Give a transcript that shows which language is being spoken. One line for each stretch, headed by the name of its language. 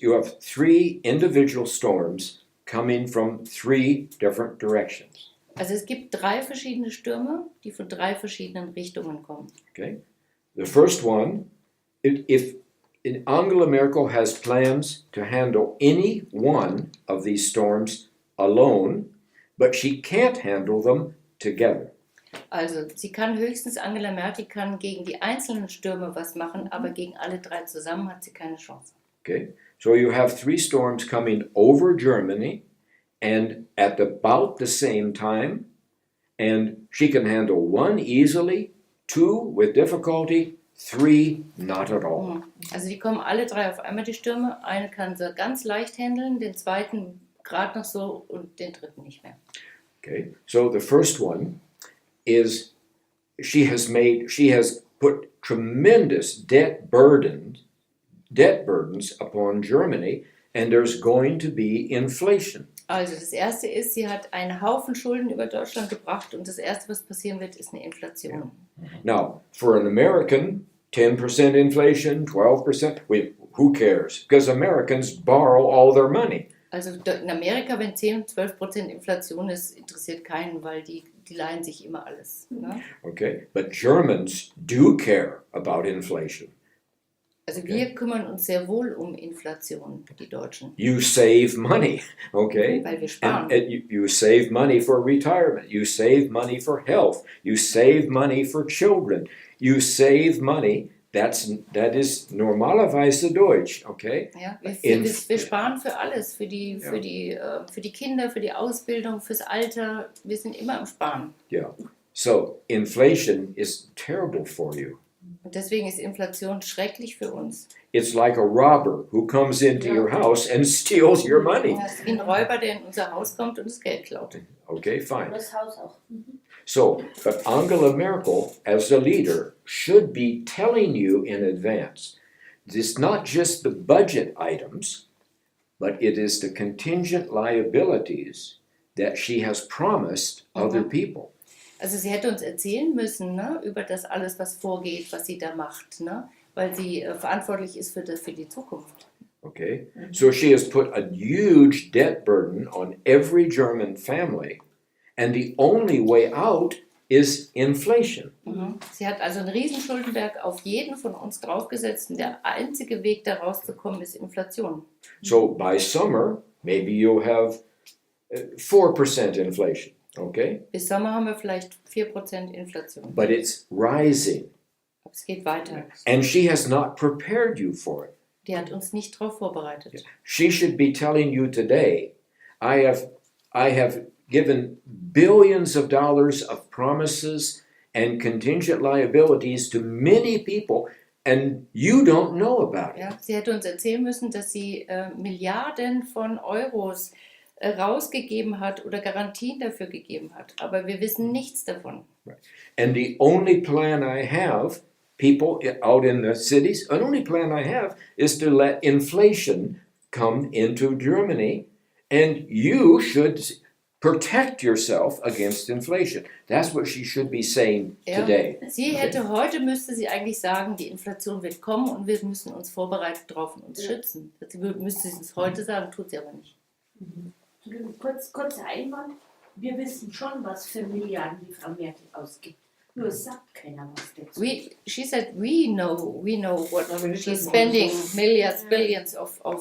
English: You have three individual storms coming from three different directions.
German: Also es gibt 3 verschiedene Stürme, die von 3 verschiedenen Richtungen kommen.
English: Okay? The first one, if Angela Merkel has plans to handle any one of these storms alone, but she can't handle them together.
German: Also sie kann höchstens, Angela Merkel kann gegen die einzelnen Stürme was machen, aber gegen alle 3 zusammen hat sie keine Chance.
English: Okay? So you have three storms coming over Germany and at about the same time, and she can handle one easily, 2 with difficulty, 3 not at all.
German: Also die kommen alle 3 auf einmal, die Stürme. Eine kann sie ganz leicht handeln, den zweiten gerade noch so und den dritten nicht mehr.
English: Okay? So the first one is she has put tremendous debt burdens upon Germany, and there's going to be inflation.
German: Also das erste ist, sie hat einen Haufen Schulden über Deutschland gebracht und das erste, was passieren wird, ist eine Inflation.
English: Now, for an American, 10% inflation, 12%, who cares? Because Americans borrow all their money.
German: Also in Amerika, wenn 10-12% Inflation ist, interessiert keinen, weil die leihen sich immer alles. Ne?
English: Okay? But Germans do care about inflation.
German: Also
English: Okay.
German: wir kümmern uns sehr wohl um Inflation, die Deutschen,
English: You save money, okay?
German: weil wir sparen.
English: And you save money for retirement. You save money for health. You save money for children. You save money. That is
German: normalerweise Deutsch,
English: okay?
German: Ja, wir, Inf- wir sparen für alles, für die Kinder, für die Ausbildung, fürs Alter. Wir sind immer am Sparen.
English: Yeah. So inflation is terrible for you.
German: Und deswegen ist Inflation schrecklich für uns.
English: It's like a robber who comes into your house and steals your money.
German: Es ist wie ein Räuber, der in unser Haus kommt und das Geld klaut.
English: Okay, fine.
German: Das Haus auch.
English: So, but Angela Merkel, as a leader, should be telling you in advance. It's not just the budget items, but it is the contingent liabilities that she has promised other people.
German: Also sie hätte uns erzählen müssen, ne, über das alles, was vorgeht, was sie da macht, ne, weil sie verantwortlich ist für die Zukunft.
English: Okay? So she has put a huge debt burden on every German family, and the only way out is inflation.
German: Sie hat also einen riesen Schuldenberg auf jeden von uns draufgesetzt und der einzige Weg, da rauszukommen, ist Inflation.
English: So by summer, maybe you'll have 4% inflation, okay?
German: Bis Sommer haben wir vielleicht 4% Inflation.
English: But it's rising,
German: Aber es geht weiter.
English: and she has not prepared you for it.
German: Die hat uns nicht darauf vorbereitet.
English: She should be telling you today, I have given billions of dollars of promises and contingent liabilities to many people, and you don't know about it.
German: Ja, sie hätte uns erzählen müssen, dass sie Milliarden von Euros rausgegeben hat oder Garantien dafür gegeben hat. Aber wir wissen nichts davon.
English: And the only plan I have, people out in the cities, the only plan I have is to let inflation come into Germany, and you should protect yourself against inflation. That's what she should be saying today.
German: Sie hätte heute, müsste sie eigentlich sagen, die Inflation wird kommen und wir müssen uns vorbereitet drauf und uns schützen. Sie müsste es heute sagen, tut sie aber nicht. Kurzer Einwand. Wir wissen schon, was für Milliarden die Frau Merkel ausgibt. Nur es sagt keiner was dazu.
English: She said we know what she's spending milliards, billions of